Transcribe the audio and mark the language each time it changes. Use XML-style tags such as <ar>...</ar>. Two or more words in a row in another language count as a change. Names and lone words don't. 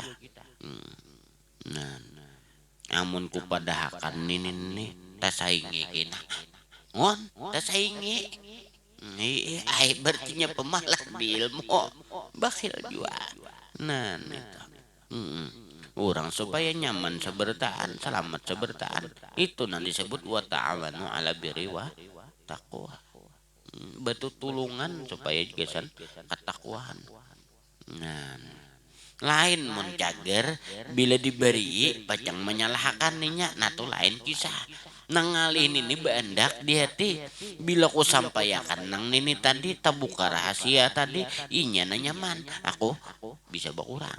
<bjn>Nah, amun ku padahakan ini tasaingi kina. On, tasaingi. Ai berartinya pemalas di ilmu. Bakhil juga. Nah, itu. Orang supaya nyaman sebertaan, selamat sebertaan. Itu nanti disebut</bjn> <ar>وتعاونوا على البر والتقوى.</ar> <bjn>Batu tulungan supaya juga ketakwaan. Nah, lain mun cager bila diberi pacang menyalahkan ninya, nah tuh lain kisah. Nangalih ini bandak di hati bila ku sampaikan nang nini tadi tabuka rahasia tadi inya na nyaman aku bisa berkurang.</bjn>